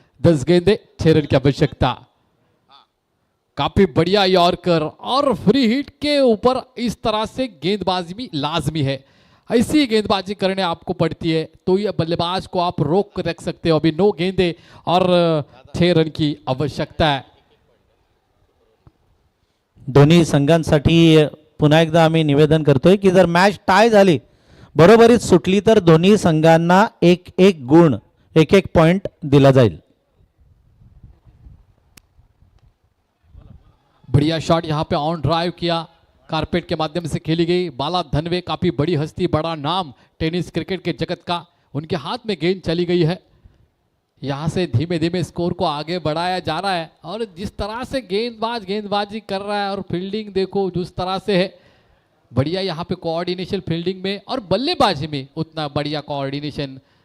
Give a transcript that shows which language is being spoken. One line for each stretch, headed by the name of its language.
Hindi: 10 गेंदे 6 रन की आवश्यकता। काफी बढ़िया यॉर्कर, और फ्री हिट के ऊपर इस तरह से गेंदबाजी भी लाजमी है। ऐसी गेंदबाजी करने आपको पड़ती है तो ये बल्लेबाज को आप रोक रख सकते हो। अभी 9 गेंदे और 6 रन की आवश्यकता है।
Marathi: दोन्ही संघांसाठी पुन्हा एकदा आम्ही निवेदन करतोय की जर मॅच टाय झाली, बरोबरीत सुटली, तर दोन्ही संघांना 1-1 गुण, 1-1 पॉइंट दिला जाईल।
Hindi: बढ़िया शॉट यहाँ पे ऑन ड्राइव किया, कारपेट के माध्यम से खेली गई। बाला धनवे काफी बड़ी हस्ती, बड़ा नाम टेनिस क्रिकेट के जगत का, उनके हाथ में गेंद चली गई है। यहाँ से धीमे धीमे स्कोर को आगे बढ़ाया जा रहा है और जिस तरह से गेंदबाज गेंदबाजी कर रहा है और फील्डिंग देखो जिस तरह से है, बढ़िया यहाँ पे कोऑर्डिनेशन फील्डिंग में और बल्लेबाजी में उतना बढ़िया कोऑर्डिनेशन।